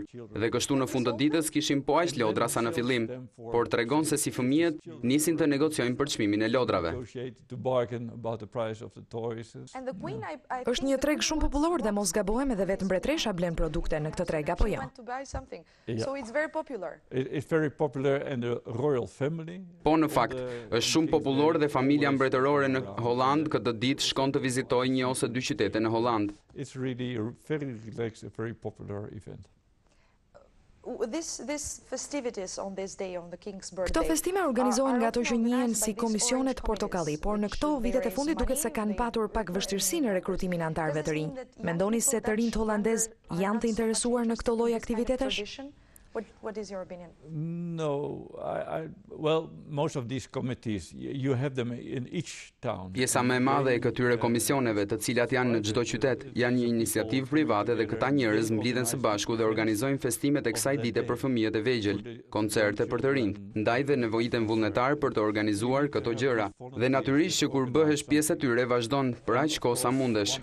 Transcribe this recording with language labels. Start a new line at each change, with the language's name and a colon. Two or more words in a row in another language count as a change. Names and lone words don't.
Albanian: Dhe kështu në fund të ditës kishim po aq lodra sa në fillim, por tregon se si fëmijët nisin të negociojnë për çmimin e lodrave. Është një treg shumë popullor dhe mos gabohem edhe vetë mbretëresha blen produkte në këtë treg apo jo?
English: So it's very popular.
Albanian: Po në fakt, është shumë popullor dhe familja mbretërore në Holland këtë ditë shkon të vizitojë një ose dy qytete në Holland.
English: It's really a very relaxed, a very popular event.
Albanian: Këto festime organizohen nga ato që njihen si komisionet portokalli, por në këto vitet e fundit duket se kanë patur pak vështirësi në rekrutimin e anëtarëve të rinj. Mendoni se të rinjt holandez janë të interesuar në këto lloj aktivitetesh?
English: What is your opinion? No, well, most of these committees, you have them in each town.
Albanian: Pjesa më e madhe e këtyre komisioneve, të cilat janë në çdo qytet, janë një iniciativë private dhe këta njerëz mblidhen së bashku dhe organizojnë festimet e kësaj dite për fëmijët e vegjël, koncerte për të rinjt, ndaj dhe nevojiten vullnetar për të organizuar këto gjëra. Dhe natyrisht që kur bëhesh pjesë e tyre vazhdon për aq kohë sa mundesh.